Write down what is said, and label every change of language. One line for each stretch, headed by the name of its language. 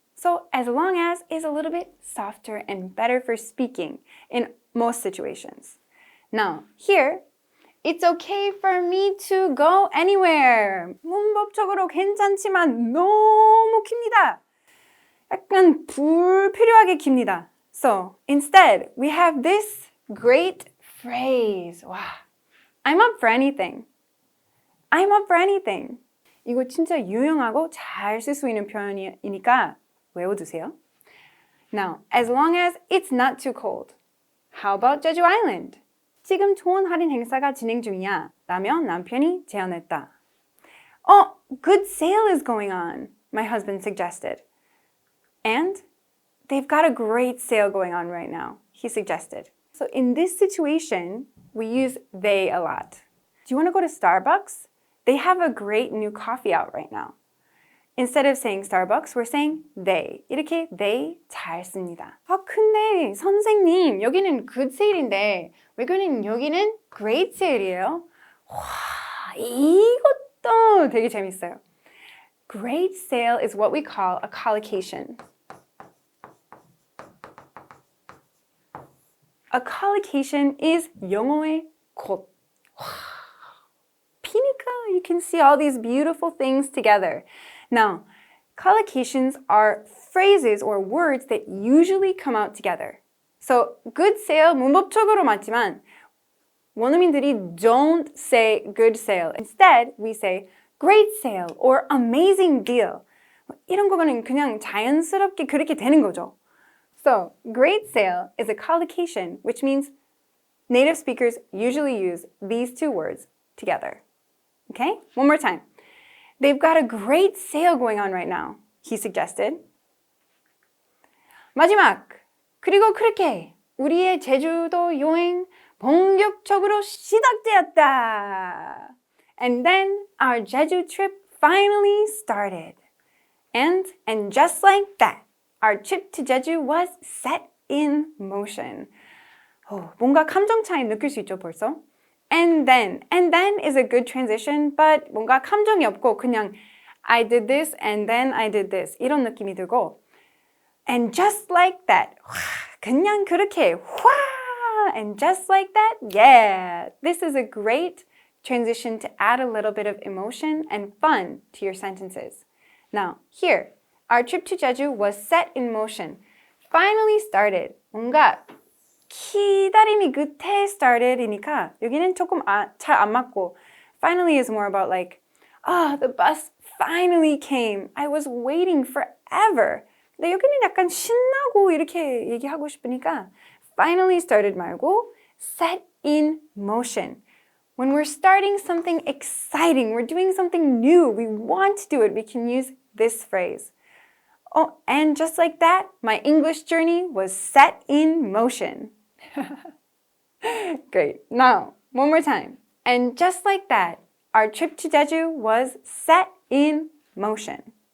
English: So as long as is a little bit softer and better for speaking in most situations. Now, here, it's okay for me to go anywhere.
Korean: 문법적으로 괜찮지만 너무 깁니다. 약간 불필요하게 깁니다.
English: So, instead, we have this great phrase. 와, I'm up for anything. I'm up for anything.
Korean: 이거 진짜 유용하고 잘 쓸 수 있는 표현이니까 외워두세요.
English: Now, as long as it's not too cold. How about Jeju Island?
Korean: 지금 좋은 할인 행사가 진행 중이야. 라며 남편이 제안했다.
English: Oh, good sale is going on, my husband suggested. And they've got a great sale going on right now, he suggested. So in this situation, we use they a lot. Do you want to go to Starbucks? They have a great new coffee out right now. Instead of saying Starbucks, we're saying they.
Korean: 이렇게 they 잘 씁니다. 근데 선생님, 여기는 good sale인데 왜 그러니 여기는 great sale이에요? 와, 이것도 되게 재밌어요.
English: Great sale is what we call a collocation. A collocation is
Korean: 영어의 곧. 피니까
English: you can see all these beautiful things together. Now, collocations are phrases or words that usually come out together. So, good sale
Korean: 문법적으로 맞지만 원어민들이
English: don't say good sale. Instead, we say great sale or amazing deal.
Korean: 이런 거는 그냥 자연스럽게 그렇게 되는 거죠.
English: So, great sale is a collocation, which means native speakers usually use these two words together. Okay? One more time. They've got a great sale going on right now, he suggested.
Korean: 마지막! 그리고 그렇게 우리의 제주도 여행 본격적으로 시작되었다.
English: And then our Jeju trip finally started. And just like that, our trip to Jeju was set in motion.
Korean: 뭔가 감정 차이 느낄 수 있죠, 벌써?
English: And then is a good transition, but
Korean: 뭔가 감정이 없고 그냥
English: I did this and then I did this
Korean: 이런 느낌이 들고
English: And just like that,
Korean: 그냥 그렇게
English: And just like that, yeah, this is a great transition to add a little bit of emotion and fun to your sentences. Now, here, our trip to Jeju was set in motion. Finally started.
Korean: 뭔가 기다림이 끝에
English: started
Korean: 이니까 여기는 조금 잘 안 맞고
English: finally is more about like, the bus finally came. I was waiting forever.
Korean: 근데 여기는 약간 신나고 이렇게 얘기하고 싶으니까
English: finally started
Korean: 말고 set in motion.
English: When we're starting something exciting, we're doing something new, we want to do it, we can use this phrase. Oh, and just like that, my English journey was set in motion. Great. Now, one more time. And just like that, our trip to Jeju was set in motion.